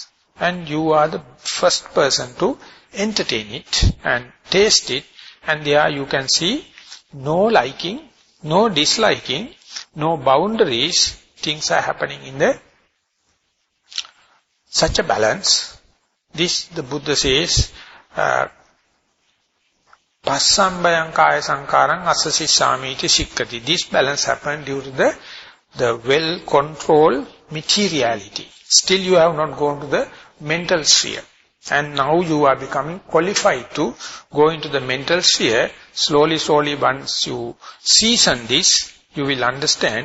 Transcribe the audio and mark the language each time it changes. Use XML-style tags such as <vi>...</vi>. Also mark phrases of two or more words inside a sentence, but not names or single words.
<en>And you are the first person to entertain it and taste it, and there you can see no liking, no disliking, no boundaries, things are happening in such a balance. This, the Buddha says,</en> <pi>Passambayang kaya sankarang asasisami iti sikkati.</pi> <en>This balance happened due to the well-controlled materiality. Still you have not gone to the mental sphere. And now you are becoming qualified to go into the mental sphere. Slowly, once you season this, you will understand.</en>